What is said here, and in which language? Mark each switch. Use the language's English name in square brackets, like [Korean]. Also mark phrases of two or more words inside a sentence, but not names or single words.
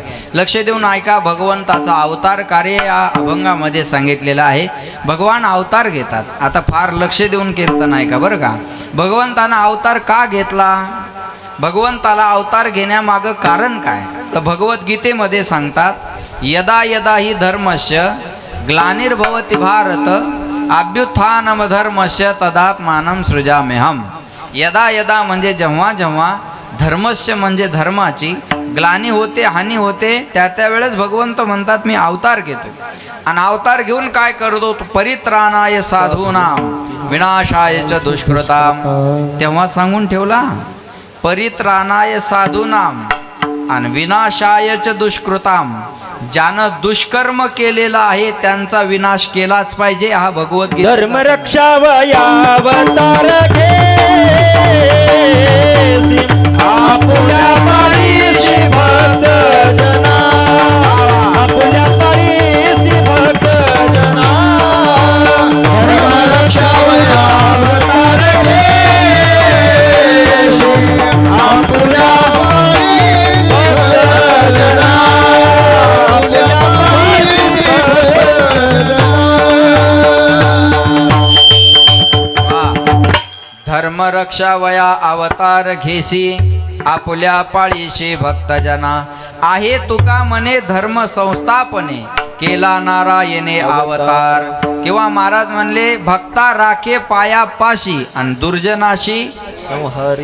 [Marathi] लक्ष देऊन ऐका. भगवंताचा अवतार कार्य या अभंगामध्ये सांगितलेलं आहे. भगवान अवतार घेतात. आता फार लक्ष देऊन कीर्तन ऐका बरं का. भगवंतानं अवतार का घेतला, भगवंताला अवतार घेण्यामागं कारण काय, तर भगवद्गीतेमध्ये सांगतात, [Sanskrit] यदा यदा ही धर्मस्य ग्लानिर्भवति भारत अभ्युत्थानम धर्मस्य तदात्मानं सृजाम्यहम्. यदा यदा [Marathi] म्हणजे जेव्हा जेव्हा, धर्मस्य म्हणजे धर्माची, ग्लानी होते हानी होते, त्या वेळेस भगवंत म्हणतात मी अवतार घेतो. आणि अवतार घेऊन काय करतो, [Sanskrit] परित्राणाय साधूनाम विनाशाय च दुष्कृताम. [Marathi] तेव्हा सांगून ठेवला, [Sanskrit] परित्राणाय साधूनाम आणि विनाशाय च दुष्कृताम. [Marathi] ज्यानं दुष्कर्म केलेला आहे त्यांचा विनाश केलाच पाहिजे. हा भगवद्गीता. धर्म रक्षावयावतार घे आपुल्या पाळीशी भक्त जना, आपुल्या पाळीशी भक्त जना. धर्म रक्षावयावतार घे आपुल्या पाळीशी भक्त जना. धर्म रक्षा वया अवतार घेसी आपुल्या पाळीशी भक्तजना. आहे तुका म्हणे धर्म संस्थापने केला नारायणे अवतार. किंवा महाराज म्हणले भक्ता राखे पायापाशी आणि दुर्जनाशी संहारी.